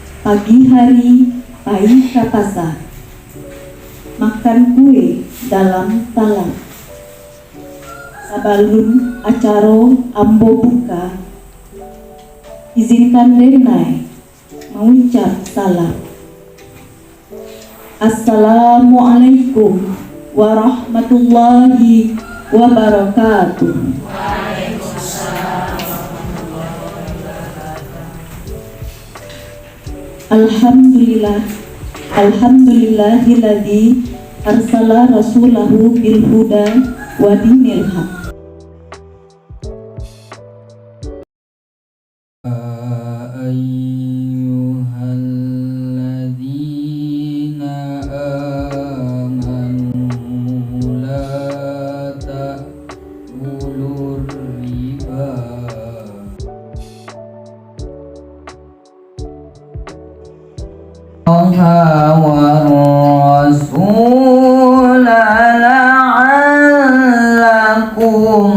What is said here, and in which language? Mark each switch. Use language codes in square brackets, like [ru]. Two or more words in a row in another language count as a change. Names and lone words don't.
[min] Pagi hari pai ke pasar, makan kue dalam talang. Sabalun acaro ambo buka, izinkan Denai mengucap salam. [ar] السلام عليكم ورحمة الله وبركاته. الحمد لله الذي أرسل رسوله بالهدى ودين الحق. أيها الذين آمنوا لا تأكلوا الربا. رسول لعلكم